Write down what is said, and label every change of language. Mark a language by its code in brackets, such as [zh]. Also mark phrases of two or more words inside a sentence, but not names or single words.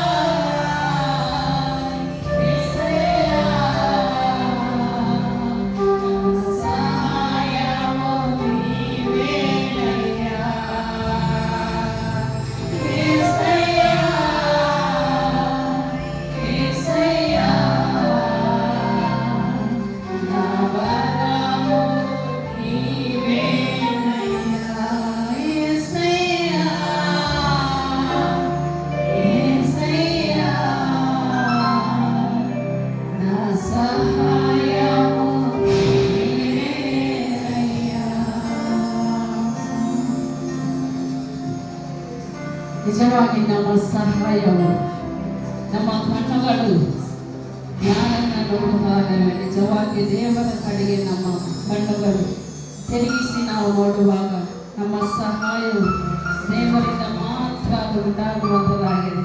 [te] యేసయ్యా సహాయము నీవేనయ్యా యేసయ్యా యేసయ్యా నా బలము నీవేనయ్యా యేసయ్యా యేసయ్యా నా సహాయము నీవేనయ్యా [kn] ನಿಜವಾಗಿ ನಮ್ಮ ಸಹಾಯವು ನಮ್ಮ ಕಣ್ಣುಗಳು ಯಾರನ್ನ ನೋಡುವಾಗಲೂ ನಿಜವಾಗಿ ದೇವರ ಕಡೆಗೆ ನಮ್ಮ ಕಣ್ಣುಗಳು ತಿರುಗಿಸಿ ನಾವು ನೋಡುವಾಗ ನಮ್ಮ ಸಹಾಯವು ದೇವರಿಂದ ಮಾತ್ರ ಅದು ಉಂಟಾಗುವಂಥದ್ದಾಗಿದೆ.